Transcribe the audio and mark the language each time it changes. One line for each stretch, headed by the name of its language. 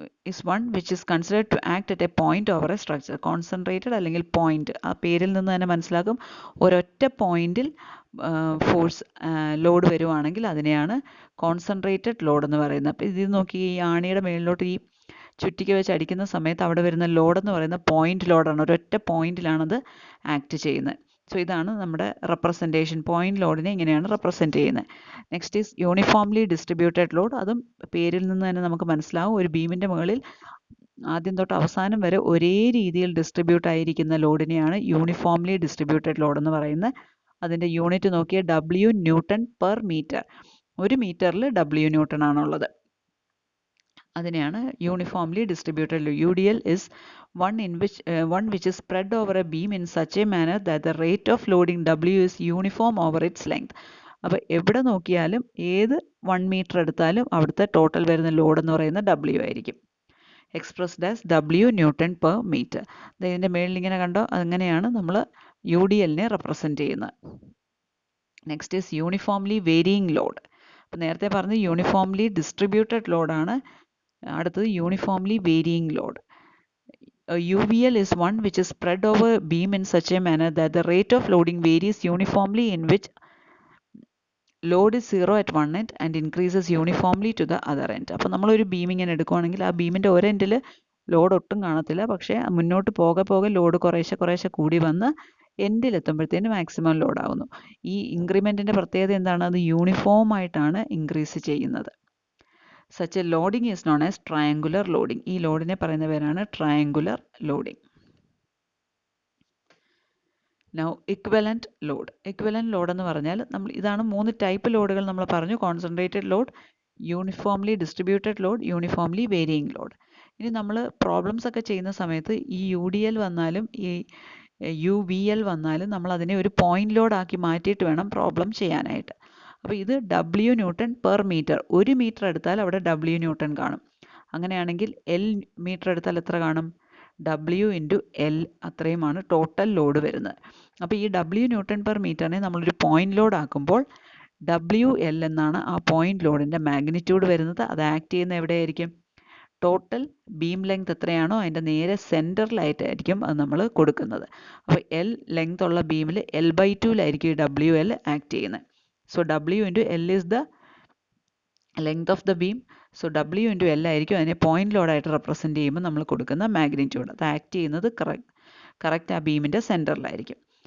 English: is one which is considered to act at a point over a structure.
Malayalam: Concentrated അല്ലെങ്കിൽ point, ആ പേരിൽ നിന്ന് തന്നെ മനസ്സിലാക്കും ഒരൊറ്റ പോയിന്റിൽ ഫോഴ്സ് ലോഡ് വരുവാണെങ്കിൽ അതിനെയാണ് കോൺസെൻട്രേറ്റഡ് ലോഡ് എന്ന് പറയുന്നത്. അപ്പോൾ ഇതിൽ നോക്കി ഈ ആണിയുടെ മേളിലോട്ട് ഈ ചുറ്റിക വെച്ച് അടിക്കുന്ന സമയത്ത് അവിടെ വരുന്ന ലോഡ് എന്ന് പറയുന്ന പോയിന്റ് ലോഡാണ്. ഒരൊറ്റ പോയിന്റിലാണത് ആക്ട് ചെയ്യുന്നത്. സോ ഇതാണ് നമ്മുടെ റെപ്രസെൻറ്റേഷൻ. പോയിന്റ് ലോഡിനെ ഇങ്ങനെയാണ് റെപ്രസെൻറ്റ് ചെയ്യുന്നത്.
English: Next is uniformly distributed load.
Malayalam: അതും പേരിൽ നിന്ന് തന്നെ നമുക്ക് മനസ്സിലാവും. ഒരു ബീമിൻ്റെ മുകളിൽ ആദ്യം തൊട്ട് അവസാനം വരെ ഒരേ രീതിയിൽ ഡിസ്ട്രിബ്യൂട്ട് ആയിരിക്കുന്ന ലോഡിനെയാണ് യൂണിഫോംലി ഡിസ്ട്രിബ്യൂട്ടഡ് ലോഡ് എന്ന് പറയുന്നത്. അതിൻ്റെ യൂണിറ്റ് നോക്കിയാൽ W ന്യൂട്ടൺ പെർ മീറ്റർ. ഒരു മീറ്ററിൽ W ന്യൂട്ടൺ ആണുള്ളത്. അതിനെയാണ് uniformly distributed load.
English: UDL is one which is spread over a beam in such a manner that the rate of loading W is uniform over its length.
Malayalam: അപ്പോൾ എവിടെ നോക്കിയാലും ഏത് 1 metre എടുത്താലും അവിടുത്തെ ടോട്ടൽ വരുന്ന load എന്ന് പറയുന്നത് W ആയിരിക്കും.
English: Expressed as W newton per metre.
Malayalam: ഇതിൻ്റെ മേളിൽ ഇങ്ങനെ കണ്ടോ, അങ്ങനെയാണ് നമ്മൾ UDLനെ റെപ്രസെൻറ്റ് ചെയ്യുന്നത്.
English: Next is uniformly varying load.
Malayalam: അപ്പോൾ നേരത്തെ പറഞ്ഞ് യൂണിഫോംലി ഡിസ്ട്രിബ്യൂട്ടഡ് ലോഡാണ്. അടുത്തത് uniformly varying load.
English: UVL is one which is spread over a beam in such a manner that the rate of loading varies uniformly, in which load is 0 at one end and increases uniformly to the other end.
Malayalam: അപ്പോൾ നമ്മളൊരു beam ഇങ്ങനെ എടുക്കുകയാണെങ്കിൽ ആ ബീമിൻ്റെ ഒരു എൻഡിൽ load ഒട്ടും കാണത്തില്ല. പക്ഷേ മുന്നോട്ട് പോകെ ലോഡ് കുറേശ്ശെ കൂടി വന്ന് എൻഡിലെത്തുമ്പോഴത്തേന് മാക്സിമം ലോഡ് ആകുന്നു. ഈ ഇൻക്രിമെൻറ്റിൻ്റെ പ്രത്യേകത എന്താണ്? അത് യൂണിഫോം ആയിട്ടാണ് ഇൻക്രീസ് ചെയ്യുന്നത്.
English: Such a loading is known as triangular loading.
Malayalam: ഈ ലോഡിനെ പറയുന്ന പേരാണ് triangular loading.
English: Now equivalent load.
Malayalam: Equivalent load എന്ന് പറഞ്ഞാൽ ഇതാണ് 3 ടൈപ്പ് ലോഡുകൾ നമ്മൾ പറഞ്ഞു. Concentrated load, uniformly distributed load, uniformly varying load. ഇനി നമ്മൾ പ്രോബ്ലംസ് ഒക്കെ ചെയ്യുന്ന സമയത്ത് ഈ UDL വന്നാലും ഈ UVL വന്നാലും നമ്മൾ അതിനെ ഒരു പോയിന്റ് ലോഡ് ആക്കി മാറ്റിയിട്ട് വേണം പ്രോബ്ലം ചെയ്യാനായിട്ട്. അപ്പോൾ ഇത് W ന്യൂട്ടൺ പെർ മീറ്റർ. ഒരു മീറ്റർ എടുത്താൽ അവിടെ W ന്യൂട്ടൺ കാണും. അങ്ങനെയാണെങ്കിൽ L മീറ്റർ എടുത്താൽ എത്ര കാണും? W into L, അത്രയുമാണ് total load വരുന്നത്. അപ്പോൾ ഈ W ന്യൂട്ടൺ പെർ മീറ്ററിനെ നമ്മളൊരു പോയിന്റ് ലോഡ് ആക്കുമ്പോൾ WL എന്നാണ് ആ പോയിന്റ് ലോഡിൻ്റെ മാഗ്നിറ്റ്യൂഡ് വരുന്നത്. അത് ആക്ട് ചെയ്യുന്ന എവിടെയായിരിക്കും? ടോട്ടൽ ബീം ലെങ്ത് എത്രയാണോ അതിൻ്റെ നേരെ സെൻറ്ററിലായിട്ടായിരിക്കും അത് നമ്മൾ കൊടുക്കുന്നത്. അപ്പോൾ L ലെങ്ത് ഉള്ള ബീമിൽ L/2ലായിരിക്കും ഈ WL ആക്ട് ചെയ്യുന്നത്.
English: So W into L is the length of the beam. So W into L
Malayalam: ആയിരിക്കും അതിനെ പോയിന്റ് ലോഡായിട്ട് റെപ്രസെൻറ്റ് ചെയ്യുമ്പോൾ നമ്മൾ കൊടുക്കുന്ന മാഗ്നിറ്റ്യൂഡ്. അത് ആക്ട് ചെയ്യുന്നത് കറക്റ്റ് ആ ബീമിൻ്റെ സെൻറ്ററിലായിരിക്കും.